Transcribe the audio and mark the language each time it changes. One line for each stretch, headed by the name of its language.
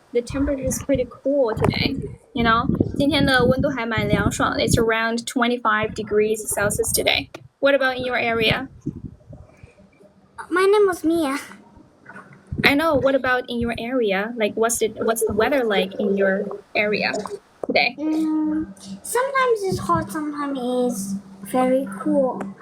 English: The temperature is pretty cool today. You know,
Chinese: 今天的温度还蛮凉爽的.
English: It's around 25 degrees Celsius today. What about in your area? My name was Mia. I know. What about in your area? Like, what's the weather like in your area today? Sometimes it's hot, sometimes it's very cool.